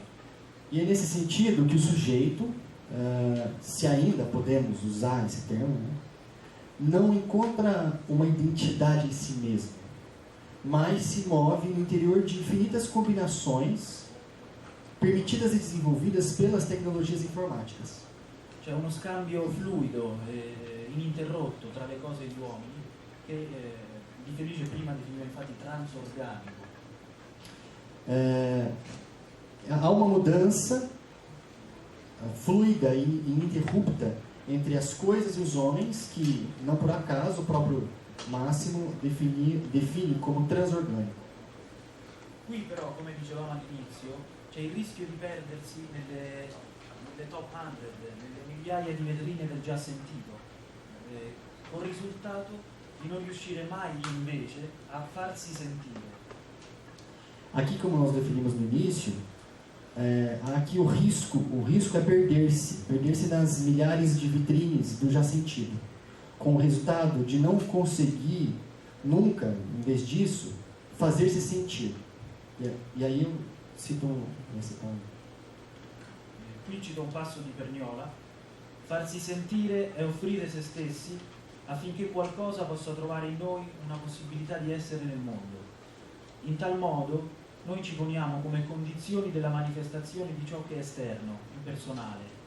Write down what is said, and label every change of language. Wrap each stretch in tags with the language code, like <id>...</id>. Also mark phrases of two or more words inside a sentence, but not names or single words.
<pt>E é nesse sentido que o sujeito, se ainda podemos usar esse termo, né, não encontra uma identidade em si mesmo, mas se move no interior de infinitas combinações permitidas e desenvolvidas pelas tecnologias informáticas.</pt> <it>C'è uno scambio fluido e ininterrotto tra le cose e gli uomini che Di Felice prima definiva infatti transorganico.</it> <pt>Há uma mudança fluida e ininterrupta entre as coisas e os homens que, não por acaso, o próprio Massimo define como transorgânico.</pt> <it>Qui però, come dicevamo all'inizio, c'è il rischio di perdersi nelle top 100, nelle migliaia di vetrine del già sentito, con il risultato di non riuscire mai invece a farsi sentire.</it> <pt>Aqui, como nós definimos no início, aqui o risco é perder-se nas milhares de vitrines do já sentido, com o resultado de não conseguir nunca, em vez disso, fazer-se sentir. E aí eu cito esse ponto.</pt> <it>Qui cito un passo di Perniola: farsi sentire è offrire se stessi affinché qualcosa possa trovare in noi una possibilità di essere nel mondo. In tal modo noi ci poniamo come condizioni della manifestazione di ciò che è esterno, impersonale.</it>